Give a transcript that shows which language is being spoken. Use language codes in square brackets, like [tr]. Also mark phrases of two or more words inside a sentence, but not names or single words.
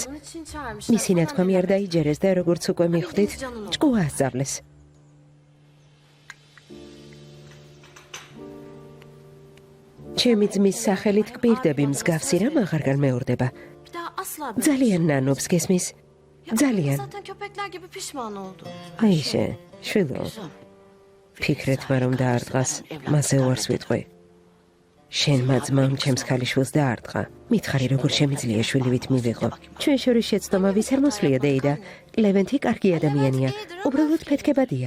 [ka] მისი ნათქვამი არ დაიჯერეს და როგორც უკვე მიხვდით, ჭკუა ასწავლეს. ჩემი ძმის სახელით გპირდები, მსგავსი რამ აღარ განმეორდება. ძალიან ნანობს გესმის? ძალიან. [tr] Zaten köpekler gibi pişman oldu. [ka] აიშე, შვილო. ფიქრეთმა რომ დაარტყას, მასზე უარს ვიტყვი. შენმა ძმამ ჩემს ქალიშვილს დაარტყა. მითხარი როგორ შემიძლია შვილივით მივიღო. ჩვენ შორის შეცდომა ვის არ მოსვლია დეიდა. ლევენტი კარგი ადამიანია, უბრალოდ ფეთქებადია.